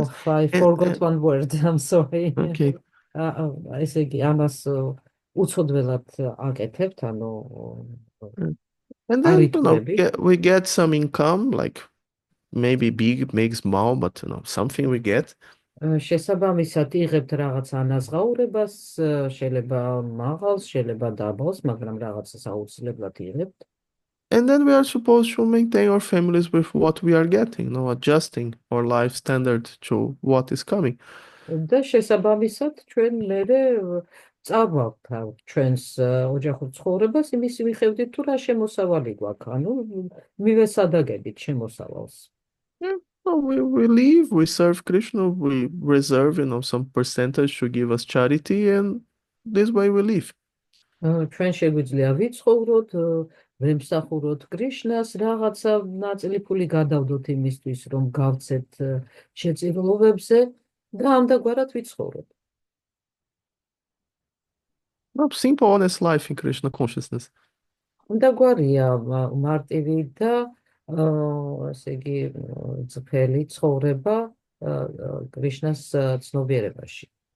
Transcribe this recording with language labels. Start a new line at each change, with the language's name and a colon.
English: I forgot one word, I'm sorry. Okay.
Georgian: ესე იგი, ამას უცოდველად აკეთებთ, ანუ
English: And then, we get some income, like maybe big, maybe small, but something we get.
Georgian: შესაბამისად იღებთ რაღაც ანაზღაურებას, შეიძლება მაღალს, შეიძლება დაბალს, მაგრამ რაღაცას აუცილებლად იღებთ.
English: And then we are supposed to maintain our families with what we are getting, adjusting our life standard to what is coming.
Georgian: და შესაბამისად ჩვენ მერე წავალთ ჩვენს ოჯახურ ცხოვრებას იმის მიხედვით თუ რა შემოსავალი გვაქვს, ანუ მივესადაგებით შემოსავალს.
English: Yeah, well, we live, we serve Krishna, we reserve, some percentage to give us charity, and this way we live.
Georgian: ჩვენ შეგვიძლია ვიცხოვროთ, ვემსახუროთ კრიშნას, რაღაცა ნაწილი ფული გადავდოთ იმისთვის, რომ გავცეთ შეწირულობებზე და ამდაგვარად ვიცხოვროთ.
English: Simple, honest life in Krishna consciousness.
Georgian: ამდაგვარია მარტივი და ესე იგი წფელი ცხოვრება კრიშნას ცნობიერებაში.